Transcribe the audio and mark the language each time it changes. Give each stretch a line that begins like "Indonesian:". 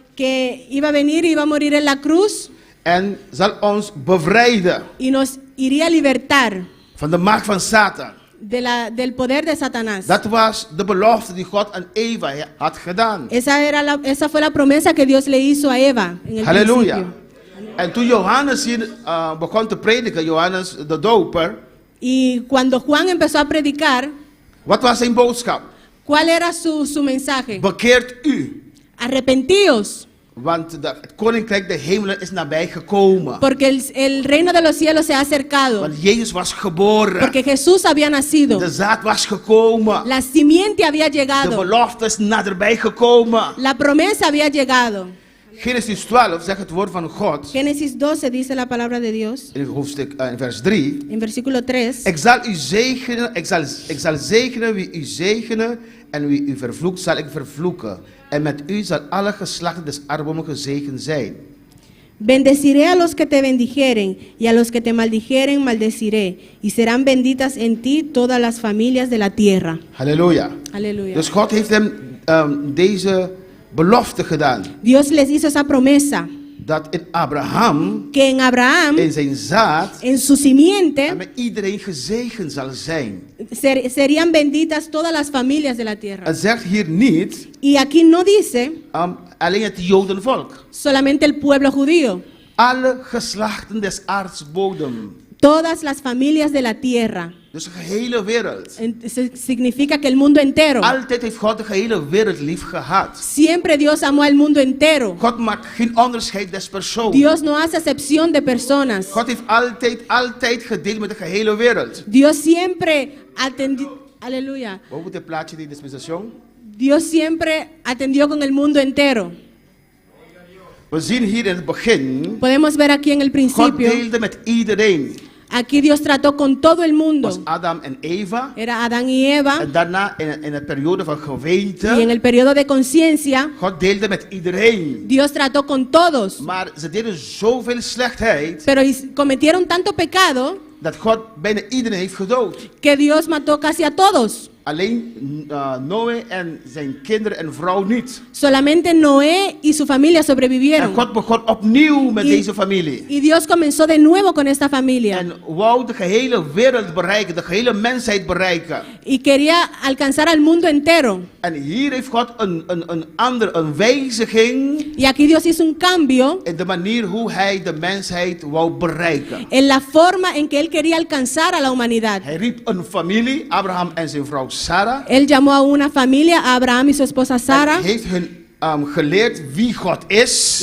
Spanish: Que iba a venir y iba a morir en la cruz
Dutch: en zal ons bevrijden
Spanish: y nos iría a libertar
Dutch: van de macht van Satan.
Spanish: del poder de Satanás.
Dutch: Dat was de belofte die God aan Eva had gedaan.
Spanish: Esa fue la promesa que Dios le hizo a Eva en el
Dutch: Halleluja.
Spanish: principio.
Dutch: En toen Johannes hier begon te prediken, Johannes de doper,
Spanish: Y cuando Juan empezó a predicar,
Dutch: wat was zijn boodschap?
Spanish: ¿cuál era su mensaje?
Dutch: Bekeert u,
Spanish: Arrepentíos,
Dutch: want het koninkrijk der hemelen is nabij gekomen.
Spanish: porque el reino de los cielos se ha acercado.
Dutch: Want Jezus was geboren.
Spanish: Porque Jesús había nacido.
Dutch: De zaad was gekomen.
Spanish: La simiente había
Dutch: De
Spanish: llegado.
Dutch: belofte is naderbij gekomen.
Spanish: La promesa había llegado.
Dutch: Genesis 12 zegt het woord van God.
Spanish: Génesis 12 dice la palabra de Dios.
Dutch: In hoofdstuk, in vers 3.
Spanish: En versículo 3.
Dutch: Ik zal u zegenen, ik zal zegenen wie u zegenen. En wie u vervloekt, zal ik vervloeken. En met u zal alle geslachten des aardbomen gezegend zijn.
Spanish: Bendeciré a los que te bendijeren, y a los que te maldijeren maldeciré, y serán benditas en ti todas las familias de la tierra.
Dutch: Halleluja.
Spanish: Aleluya.
Dutch: Dus God heeft hem deze belofte gedaan.
Spanish: Dios les hizo esa promesa,
Dutch: Dat in Abraham,
Spanish: que en Abraham,
Dutch: in zijn zaad,
Spanish: en su simiente,
Dutch: en met iedereen gezegend zal zijn.
Spanish: serían benditas todas las familias de la tierra.
Dutch: Het zegt hier niet
Spanish: Y aquí no dice
Dutch: alleen het Jodenvolk.
Spanish: solamente el pueblo judío,
Dutch: Alle geslachten des aardsbodem.
Spanish: todas las familias de la tierra.
Dutch: Dus de gehele wereld.
Spanish: Significa que el mundo entero.
Dutch: Altijd heeft God de gehele wereld lief gehad.
Spanish: Siempre Dios amó al mundo entero.
Dutch: God maakt geen onderscheid des persoons.
Spanish: Dios no hace excepción de personas.
Dutch: God heeft altijd gedeeld met de gehele wereld.
Spanish: Dios siempre atendió, aleluya.
Dutch: Boven het plaatje die dispensatie.
Spanish: Dios siempre atendió con el mundo entero.
Dutch: We zien hier in het begin,
Spanish: Podemos ver aquí en el
Dutch: God
Spanish: principio,
Dutch: deelde met iedereen.
Spanish: aquí Dios trató con todo el
Dutch: Was
Spanish: mundo.
Dutch: Adam en Eva.
Spanish: Era Adán y Eva.
Dutch: En daarna in het periode van
Spanish: Y en
Dutch: geweten,
Spanish: el periodo de conciencia,
Dutch: God deelde met iedereen.
Spanish: Dios trató con todos.
Dutch: Maar ze deden zoveel slechtheid,
Spanish: Pero cometieron tanto pecado
Dutch: dat God bijna iedereen heeft gedood.
Spanish: que Dios mató casi a todos.
Dutch: Alleen Noé en zijn kinderen en vrouw niet.
Spanish: Solamente Noé y su familia
Dutch: En
Spanish: sobrevivieron.
Dutch: God begon opnieuw met
Spanish: Y-
Dutch: deze familie.
Spanish: Y Dios comenzó de nuevo con esta familia.
Dutch: En wou de gehele wereld bereiken, de gehele mensheid bereiken.
Spanish: Y quería alcanzar al mundo entero.
Dutch: En hier heeft God een wijziging
Spanish: Y aquí Dios hizo un cambio
Dutch: in de manier hoe hij de mensheid wou bereiken.
Spanish: en la forma en que Él quería alcanzar a la humanidad.
Dutch: Hij riep een familie, Abraham en zijn vrouw Sarah.
Spanish: Él llamó a una familia, a Abraham y su esposa Sara,
Dutch: En heeft hun geleerd wie God is.